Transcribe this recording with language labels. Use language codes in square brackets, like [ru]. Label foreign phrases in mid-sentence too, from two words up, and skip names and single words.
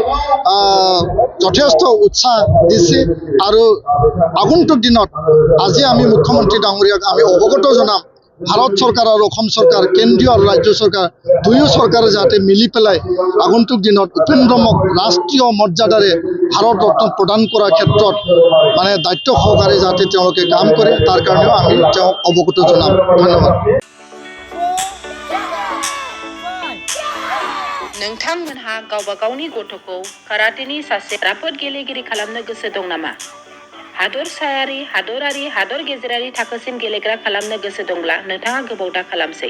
[as] যথেষ্ট উৎসাহ দিছে আৰু আগন্তুক দিনত আজি আমি মুখ্যমন্ত্ৰী ডাঙৰীয়াক আমি অৱগত জনাম ভাৰত চৰকাৰ আৰু অসম চৰকাৰ কেন্দ্ৰীয় আৰু ৰাজ্য চৰকাৰ দুয়ো চৰকাৰে যাতে মিলি পেলাই আগন্তুক দিনত উপেন ব্ৰহ্মক ৰাষ্ট্ৰীয় মৰ্যাদাৰে ভাৰত ৰত্ন প্ৰদান কৰাৰ ক্ষেত্ৰত মানে দায়িত্ব সহকাৰে যাতে তেওঁলোকে কাম কৰে তাৰ কাৰণেও আমি তেওঁক অৱগত জনাম ধন্যবাদ [brx] नोंथांमोनहा गावबा गावनि गथ'खौ काराटेनि सासे राफोद गेलेगिरि खालामनो गोसो दं नामा? हादरसायारि, हादरारि, हादर गेजेरारि थाखोसिम गेलेग्रा खालामनो गोसो दंब्ला नोंथाङा गोबाव दा खालामसै।